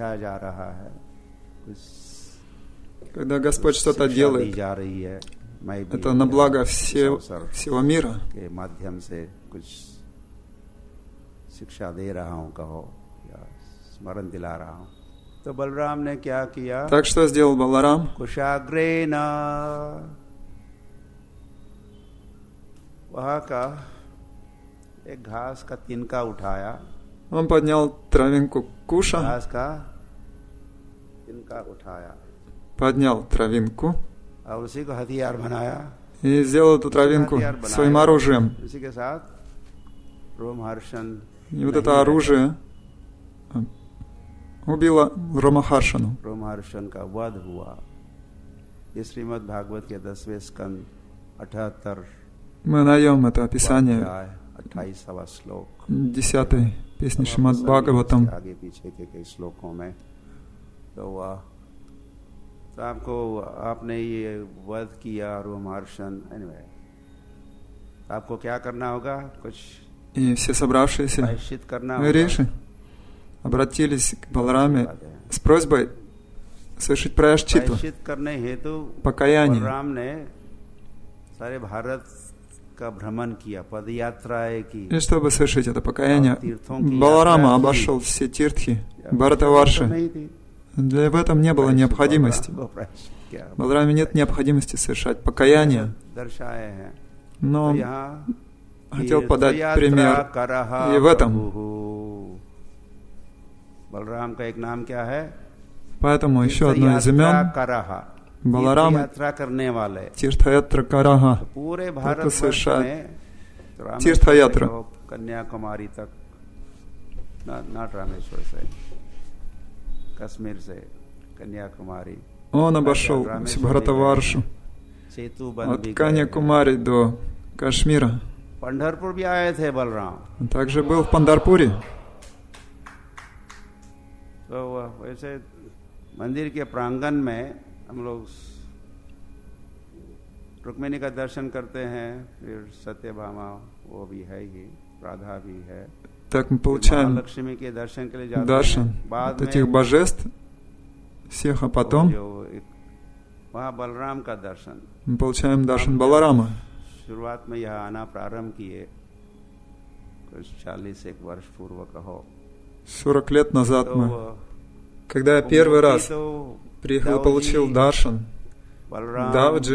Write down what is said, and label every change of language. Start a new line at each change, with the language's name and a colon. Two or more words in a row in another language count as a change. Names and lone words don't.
Russian: Когда Господь что-то делает, это на благо всего мира. Так что сделал Баларам?
Hindi: वहाँ का एक घास का तिनका उठाया,
Russian: Он поднял травинку куша,
Hindi: घास का तिनका उठाया
Russian: поднял травинку
Hindi: और उसी को हथियार बनाया,
Russian: и сделал эту травинку своим оружием.
Hindi: इसी के साथ रोमहर्षण,
Russian: И вот это оружие убило Ромахаршану.
Hindi: रोमहर्षण का वध हुआ। ये श्रीमद् भागवत के 10वें स्कंद 78
Russian: Мы найдем это описание
Hindi: 28वां श्लोक
Russian: 10-й песни Шримад Бхагаватам.
Hindi: आगे पीछे के कई श्लोकों में। तो आपको आपने ये वध किया रोमहर्षण, anyway, आपको क्या करना होगा? कुछ
Russian: И все собравшиеся
Hindi: प्रायश्चित करना होगा।
Russian: риши обратились к Балараме с просьбой совершить प्रायश्читу,
Hindi: प्रायश्चित करने हेतु
Russian: покаяние.
Hindi: बलराम ने सारे भारत का भ्रमण किया, पदयात्राएं की।
Russian: И чтобы совершить это покаяние, Баларама обошел все тиртхи Бхаратаварши. В этом не было необходимости. В Балараме нет необходимости совершать покаяние. Но он хотел подать пример и в этом.
Hindi: Баларам का एक नाम क्या है?
Russian: Поэтому еще одно из имен Баларам Тиртхаятра Караха. Это совершает Тиртхаятру.
Hindi: कन्याकुमारी तक, not रामेश्वर से, कश्मीर से कन्याकुमारी।
Russian: Он обошел Бхаратаваршу от Каньякумари до Кашмира.
Hindi: पंढरपुर भी आए थे बलराम।
Russian: Он также был в Пандарпуре.
Hindi: तो वैसे मंदिर के प्रांगण में हम लोग रुक्मिणी का दर्शन करते हैं, फिर सत्यभामा वो भी है ही, राधा भी है।
Russian: Так мы получаем
Hindi: लक्ष्मी के दर्शन के लिए जाते
Russian: даршан
Hindi: हैं। बाद
Russian: от этих божеств всех, а потом
Hindi: वहाँ बलराम का दर्शन।
Russian: мы получаем даршан Баларама.
Hindi: शुरुआत में यहाँ आना प्रारंभ किए कुछ 41 वर्ष पूर्व कहो।
Russian: 40 лет назад мы, когда я первый раз приехал и получил даршан, Давджи,